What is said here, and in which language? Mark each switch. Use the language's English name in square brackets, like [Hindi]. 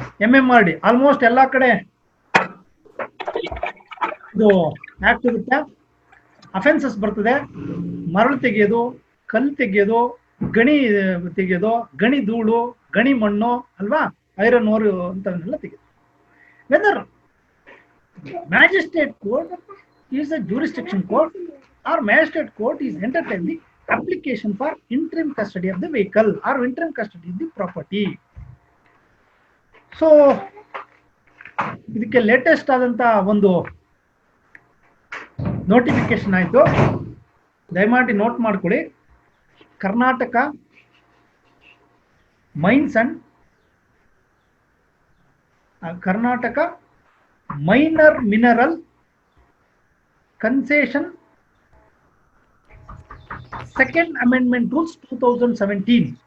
[Kannada] MMRD almost ಎಲ್ಲಾ ಕಡೆ ಇದು ಆಕ್ಟ್ ಇರುತ್ತೆ. ಅಫೆನ್ಸಸ್ ಬರ್ತದೆ, ಮರಳು ತೆಗೆಯೋದು, ಕಲ್ಲು ತೆಗೆಯೋದು, ಗಣಿ ತೆಗೆಯೋದು, ಗಣಿ ಧೂಳು, ಗಣಿ ಮಣ್ಣು ಅಲ್ವಾ, ಐರನ್ ಓರ್ ಅಂತವನ್ನೆಲ್ಲ ತೆಗೆಯೋದು. [English] Whether magistrate court is a jurisdiction court or magistrate court is entertain the application for interim custody of the vehicle or interim custody of the property. [Kannada] So ಇದಕ್ಕೆ ಲೇಟೆಸ್ಟ್ ಆದಂತ ಒಂದು ನೋಟಿಫಿಕೇಶನ್ ಆಯ್ತು, ದಯಮಾಡಿ note ಮಾಡ್ಕೊಳ್ಳಿ. [English] Karnataka mines and Karnataka minor mineral concession second amendment rules 2017.